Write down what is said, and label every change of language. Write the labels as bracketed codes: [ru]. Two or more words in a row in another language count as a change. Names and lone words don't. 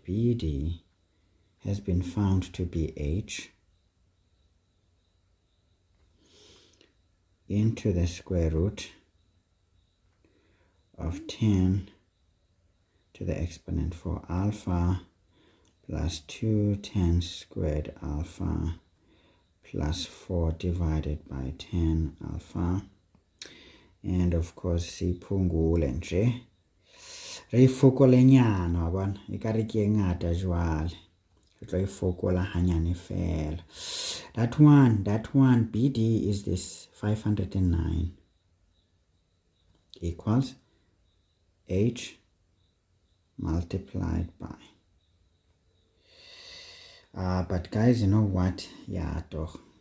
[en] BD has been found to be h into the square root of 10 to the exponent 4 alpha plus 2 10 squared alpha plus 4 divided by 10 alpha. And of course, [zu] siphungule nje. [st] Re fokola nyana wabona, ekare ke e ngata jwale. Re tlo e fokola hanyane fela. [en] That one, BD is this 509 equals H multiplied by. But guys, you know what? Yeah, doch.